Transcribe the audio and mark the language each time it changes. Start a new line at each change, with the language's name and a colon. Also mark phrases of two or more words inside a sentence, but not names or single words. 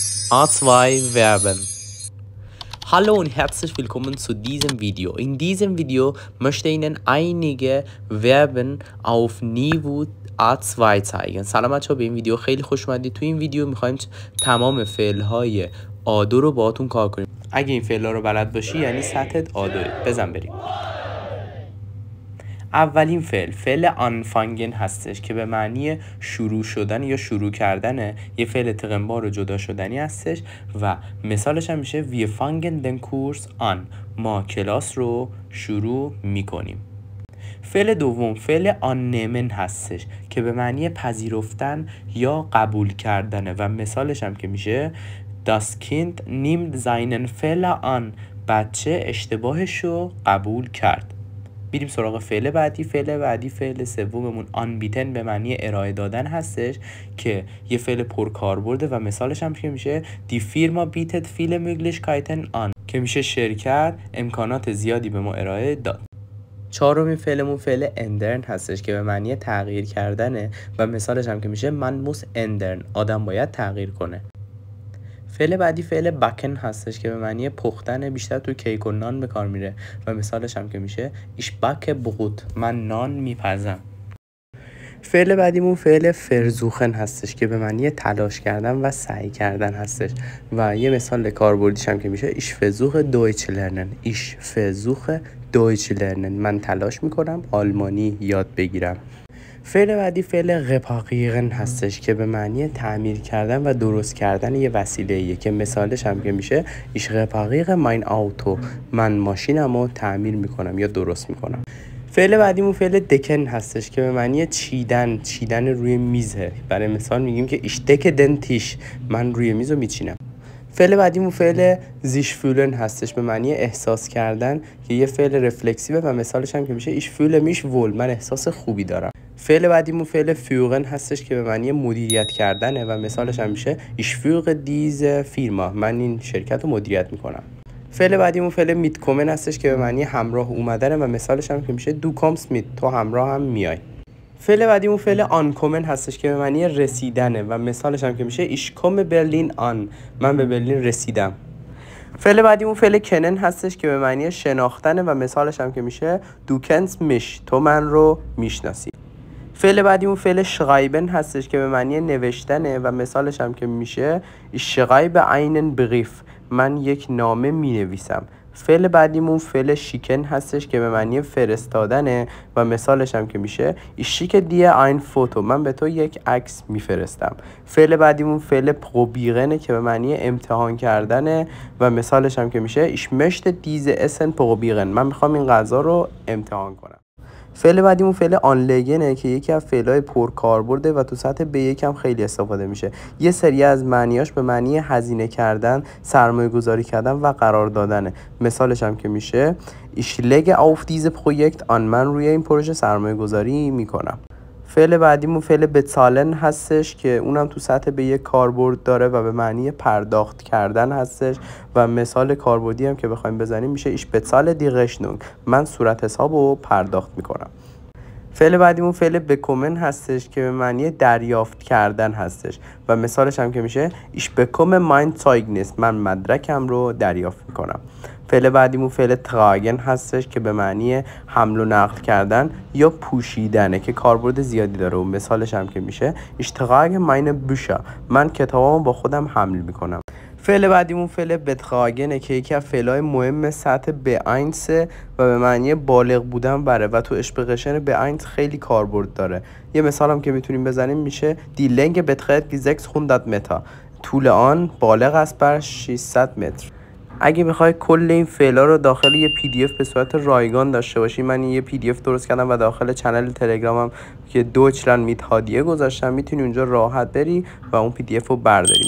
German: A2 Verben. Hallo und herzlich willkommen zu diesem Video. In diesem Video möchte ich Ihnen einige Verben auf Niveau A2 zeigen.
Persian: سلام بچه‌ها، به این ویدیو خیلی خوش اومدید. تو این ویدیو می‌خوایم تمام فعل‌های A2 رو باهاتون کار کنیم. اگه این فعل‌ها رو بلد باشی یعنی سطحت A2. بزن بریم. اولین فعل آنفانگن هستش که به معنی شروع شدن یا شروع کردنه. یه فعل تقنبار و جدا شدنی هستش و مثالش هم میشه
German: wir fangen den Kurs an.
Persian: ما کلاس رو شروع میکنیم. فعل دوم فعل annehmen هستش که به معنی پذیرفتن یا قبول کردنه و مثالش هم که میشه
German: das Kind nimmt seinen Fehler an.
Persian: بچه اشتباهش رو قبول کرد. بریم سراغ فعل بعدی. فعل سوممون آنبیتن به معنی ارائه دادن هستش که یه فعل پرکاربرده و مثالش هم که میشه
German: die Firma bietet viele Möglichkeiten an
Persian: که میشه شرکت امکانات زیادی به ما ارائه داد. چهارمین فعلمون فعل اندرن هستش که به معنی تغییر کردنه و مثالش هم که میشه
German: man muss ändern.
Persian: آدم باید تغییر کنه. فعل بعدی فعل بکن هستش که به معنی پختن، بیشتر تو کیک و نان به کار میره و مثالش هم که میشه
German: ich backe Brot.
Persian: من نان میپزم. فعل بعدیمون فعل فرزوخن هستش که به معنی تلاش کردن و سعی کردن هستش و یه مثال کاربردیش هم که میشه
German: ich versuche Deutsch lernen. ich versuche Deutsch lernen.
Persian: من تلاش میکنم آلمانی یاد بگیرم. فعل بعدی فعل reparieren هستش که به معنی تعمیر کردن و درست کردن یه وسیله‌ایه که مثالش هم که میشه
German: ich repariere mein Auto.
Persian: من ماشینمو تعمیر میکنم یا درست میکنم. فعل بعدیمون فعل دکن هستش که به معنی چیدن روی میزه. برای مثال میگیم که
German: ich decke den Tisch.
Persian: من روی میزو میچینم. فعل بعدیمون فعل
German: sich fühlen
Persian: هستش به معنی احساس کردن که یه فعل رفلکسیوه و مثالش هم که میشه
German: ich fühle mich wohl.
Persian: من احساس خوبی دارم. فعل بعدیمون فعل führen هستش که به معنی مدیریت کردنه و مثالش هم میشه
German: ich führe diese Firma.
Persian: من این شرکت رو مدیریت میکنم. فعل بعدیمون فعل mitkommen هستش که به معنی همراه اومدنه و مثالش هم که میشه
German: du kommst mit.
Persian: تو همراه هم میای. فعل بعدیمون فعل ankommen هستش که به معنی رسیدنه و مثالش هم که میشه
German: ich komme Berlin an.
Persian: من به برلین رسیدم. فعل بعدیمون فعل کنن هستش که به معنی شناختنه و مثالش هم که میشه
German: du kennst mich.
Persian: تو من رو میشناسی. فعل بعدیمون فعل schreiben هستش که به معنی نوشتنه و مثالش هم که میشه
German: ich schreibe einen Brief.
Persian: من یک نامه می نویسم. فعل بعدیمون فعل شیکن هستش که به معنی فرستادنه و مثالش هم که میشه
German: ich schicke dir ein Foto.
Persian: من به تو یک عکس میفرستم. فعل بعدیمون فعل probieren که به معنی امتحان کردنه و مثالش هم که میشه
German: ich möchte diese Essen probieren.
Persian: من میخوام این غذا رو امتحان کنم. فعل بعدیمون فعل آنلگنه که یکی از فعل‌های پرکاربرده و تو سطح B1 هم خیلی استفاده میشه. یه سری از معنیاش به معنی هزینه کردن، سرمایه گذاری کردن و قرار دادنه. مثالش هم که میشه
German: ich lege auf diese Projekt an.
Persian: من روی این پروژه سرمایه گذاری میکنم. فعل بعدیمون فعل بتالن هستش که اونم تو سطح به یک کاربرد داره و به معنی پرداخت کردن هستش و مثال کاربردی هم که بخوایم بزنیم میشه
German: ich bezahle die Rechnung.
Persian: من صورت حساب رو پرداخت میکنم. فعل بعدیمون فعل بکومن هستش که به معنی دریافت کردن هستش و مثالش هم که میشه
German: ich bekomme mein Zeugnis.
Persian: من مدرکم رو دریافت میکنم. فعل بعدیمون فعل tragen هستش که به معنی حمل و نقل کردن یا پوشیدنه که کاربرد زیادی داره و مثالش هم که میشه
German: ich trage meine Bücher.
Persian: من کتابامو با خودم حمل میکنم. فعل بعدیمون فعل بتراگنه که یکی از فعل‌های مهم سطح B1 و به معنی بالغ بودن بره و تو اشپقشن B1 خیلی کاربرد داره.
German: یه مثال هم که میتونیم بزنیم میشه die Länge beträgt 600 متر.
Persian: طول آن بالغ است بر 600 متر. اگه بخوای کل این فعلا رو داخل یه PDF به صورت رایگان داشته باشی، من یه PDF درست کردم و داخل چنل تلگرامم که دویچلند میت هادیه گذاشتم، میتونی اونجا راحت بری و اون PDF رو برداری.